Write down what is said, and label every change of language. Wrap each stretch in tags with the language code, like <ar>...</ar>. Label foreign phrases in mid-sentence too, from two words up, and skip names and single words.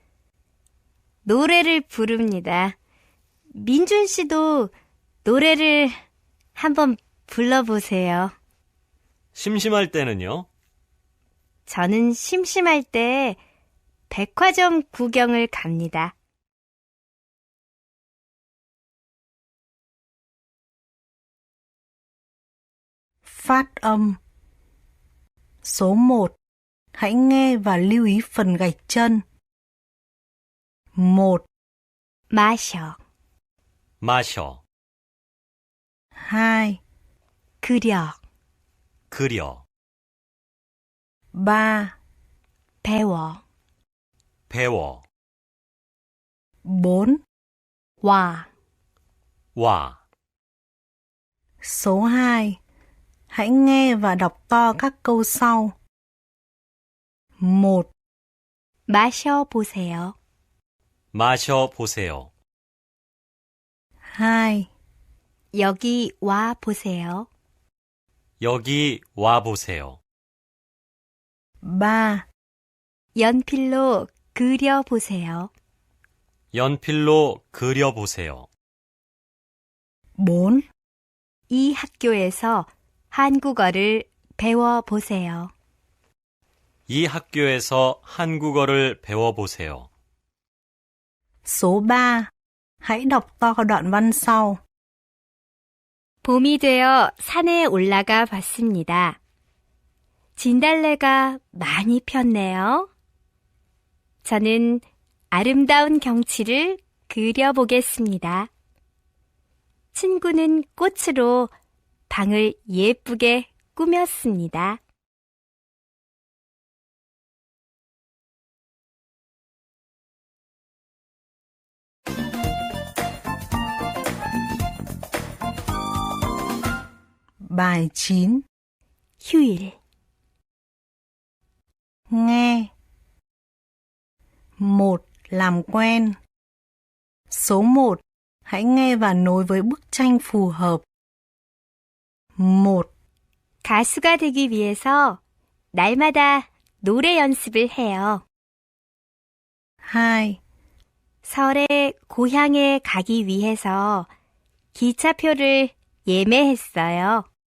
<ko>노래를 부릅니다. 민준 씨도 노래를 한번 불러보세요. 심심할 때는요? 저는 심심할 때 백화점 구경을 갑니다.</ko> <vi>Phát âm. Số 1. Hãy nghe và lưu ý phần gạch chân. 1,</vi> <ko>마셔, 마셔, 2, 그려, 그려, 3, 배워, 배워, 4. 와, 와.</ko> <vi>Số 2. Hãy nghe và đọc to các câu sau. 1,</vi> <ko>마셔보세요. 마셔보세요. 2, 여기 와 보세요. 여기 와보세요. 3, 연필로 그려보세요. 연필로 그려보세요. 4. 이 학교에서 한국어를 배워보세요. 이 학교에서 한국어를 배워보세요.</ko> <vi>Số 3. Hãy đọc to đoạn văn sau.</vi> <ko>봄이 되어 산에 올라가 봤습니다. 진달래가 많이 폈네요. 저는 아름다운 경치를 그려보겠습니다. 친구는 꽃으로 방을 예쁘게 꾸몄습니다.</ko> <vi>Bài 9.</vi> <ko>휴일,</ko> <vi>Nghe. 1. Làm quen. Số 1. Hãy nghe và nối với bức tranh phù hợp. 1,</vi> <ko>가수가 되기 위해서 날마다 노래 연습을 해요. 2, 설에 고향에 가기 위해서 기차표를 예매했어요.</ko>